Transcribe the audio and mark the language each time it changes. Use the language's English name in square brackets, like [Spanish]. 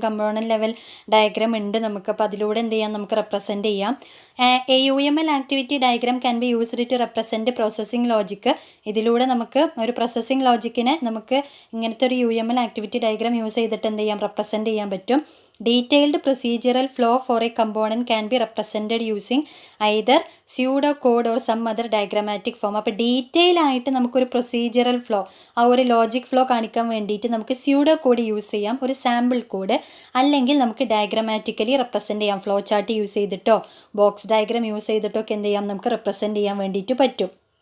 [Malayalam] Component level diagram ഉണ്ട് നമുക്ക്. അപ്പോൾ അതിലൂടെ എന്ത് ചെയ്യാം, നമുക്ക് റെപ്രസെൻറ്റ് ചെയ്യാം. [English] A UML activity diagram can be used to represent processing logic. [Malayalam] ഇതിലൂടെ നമുക്ക് ഒരു പ്രോസസ്സിംഗ് ലോജിക്കിനെ നമുക്ക് ഇങ്ങനത്തെ ഒരു UML ആക്ടിവിറ്റി ഡയഗ്രാം യൂസ് ചെയ്തിട്ട് എന്ത് ചെയ്യാം, റെപ്രസെൻറ്റ് ചെയ്യാൻ പറ്റും. [English] Detailed procedural flow for a component can be represented using either pseudocode or some other diagrammatic form. [Malayalam] അപ്പോൾ ഡീറ്റെയിൽ ആയിട്ട് നമുക്കൊരു പ്രൊസീജിയറൽ ഫ്ലോ, ആ ഒരു ലോജിക് ഫ്ലോ കാണിക്കാൻ വേണ്ടിയിട്ട് നമുക്ക് സ്യൂഡോ കോഡ് യൂസ് ചെയ്യാം, ഒരു സാമ്പിൾ കോഡ്, അല്ലെങ്കിൽ നമുക്ക് ഡയഗ്രമാറ്റിക്കലി റെപ്രസെൻറ്റ് ചെയ്യാം. ഫ്ലോ ചാർട്ട് യൂസ് ചെയ്തിട്ടോ ബോക്സ് ഡയഗ്രാം യൂസ് ചെയ്തിട്ടോ ഒക്കെ എന്ത് ചെയ്യാം, നമുക്ക് റെപ്രസെൻറ്റ് ചെയ്യാൻ വേണ്ടിയിട്ട് പറ്റും.